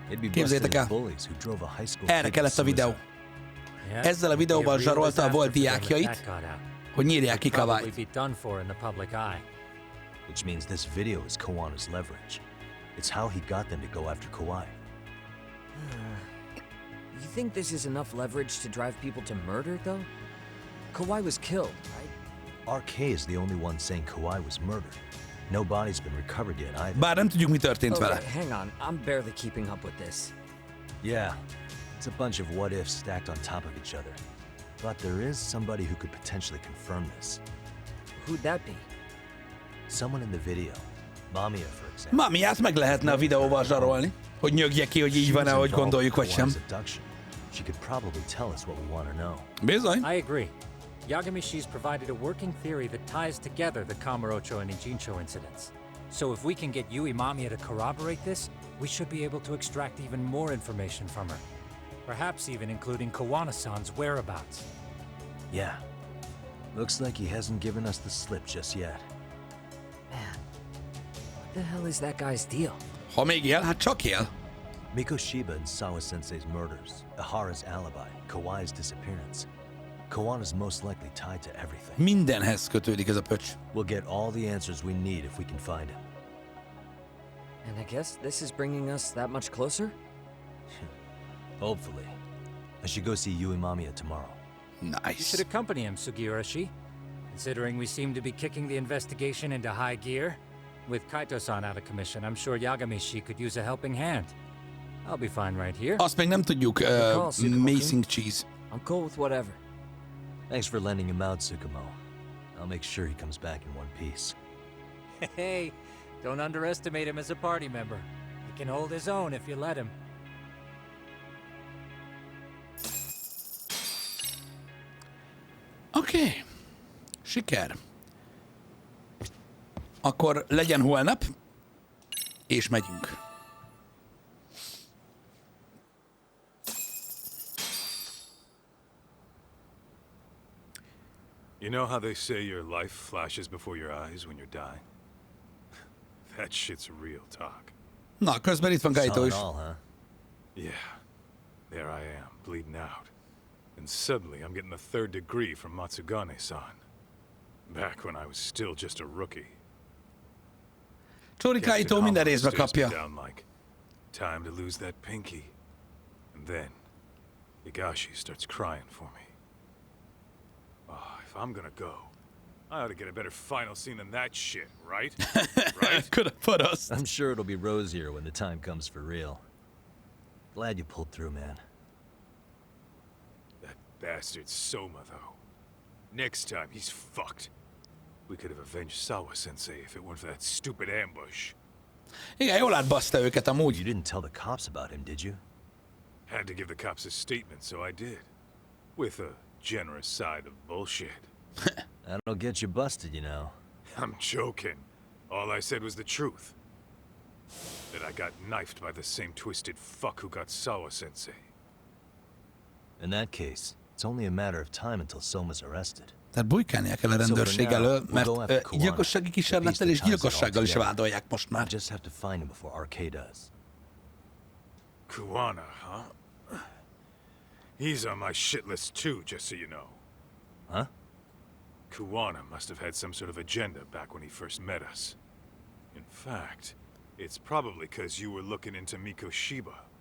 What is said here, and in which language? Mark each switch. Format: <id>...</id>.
<hu>Képzeljétek el, erre kellett a videó. Ezzel a videóval zsarolta a volt diákjait, hogy nyírják ki Kawait.</hu> <en>Which means this video is Kawana's leverage. It's how he got them to go after Kawai. You think this is enough leverage to drive people to murder, though? Kawai was killed, right? RK is the only one saying Kawai was murdered. No body's been recovered yet either.</en> <hu>Bár nem tudjuk, mi történt vele.</hu> <en>Okay, hang on. I'm barely keeping up with this. Yeah, it's a bunch of what-ifs stacked on top of each other. But there is somebody who could potentially confirm this. Who'd that be? Someone in the video. Mamiya, for example.</en> <hu>Mamiyát meg lehetne a videóval zsarolni, hogy nyögje ki, hogy így van-e, ahogy gondoljuk, vagy sem.</hu> <en>She could probably tell us what we want to know.</en> <hu>Bizony.</hu> <en>I agree. Yagamishi's provided a working theory that ties together the Kamurocho and Ijincho incidents. So if we can get Yui Mamiya to corroborate this, we should be able to extract even more information from her. Perhaps even including Kawana-san's whereabouts. Yeah. Looks like he hasn't given us the slip just yet. Man, what the hell is that guy's deal?</en> <hu>Ha még él, hát csak él.</hu> <en>Mikoshiba and Sawa-sensei's murders, Ahara's alibi, Kawai's disappearance. Kawana's most likely tied to everything.</en> <hu>Mindenhez kötődik ez a pöcs.</hu> <en>We'll get all the answers we need if we can find him. And I guess this is bringing us that much closer? Hopefully. I should go see Yui Mamiya tomorrow. Nice. You should accompany him, Sugiurashi. Considering we seem to be kicking the investigation into high gear, with Kaito-san out of commission, I'm sure Yagamishi could use a helping hand. I'll be fine right here.</en> <hu>Azt még nem tudjuk, Macing Cheese.</hu> <en>I'm cool with whatever. Thanks for lending him out, Tsukumo. I'll make sure he comes back in one piece. Hey, don't underestimate him as a party member. He can hold his own if you let him.</en> <hu>Oké. Siker. Akkor legyen holnap, és megyünk.</hu> <en>You know how they say your life flashes before your eyes when you're dying? That shit's real talk.</en> <hu>Na, közben itt van Kaito is.</hu> <en>Huh? Yeah. There I am, bleeding out. And suddenly I'm getting the 3rd degree from Matsugane-san. Back when I was still just a rookie.</en> <hu>Csóri Kaito minden részbe kapja.</hu> <en>Like, time to lose that pinky. And then, Higashi starts crying for me. Oh, if I'm gonna go, I ought to get a better final scene than that shit, right? Right? Could have put us. I'm sure it'll be rosier when the time comes for real. Glad you pulled through, man. That bastard Soma, though. Next time, he's fucked. We could have avenged Sawa-sensei if it weren't for that stupid ambush.</en> <hu>Igen, jól átbaszta őket amúgy.</hu> <en>You didn't tell the cops about him, did you? Had to give the cops a statement, so I did. With a generous side of bullshit. That'll get you busted, you know. I'm joking. All I said was the truth. That I got knifed by the same twisted fuck who got Sawa-sensei. In that case, it's only a matter of time until Soma's arrested.</en> <hu>Tehát bujkálnia kell a rendőrség elől, mert gyilkossági kísérlettel és gyilkossággal is vádolják most már.</hu> <en>Just have to find him before RK does. Kuwana, huh? He's on my shit list too, just so you know. Huh? Kuwana must have had some sort of agenda back when he first met us. In fact, it's probably because you were looking into Mikoshiba.</en>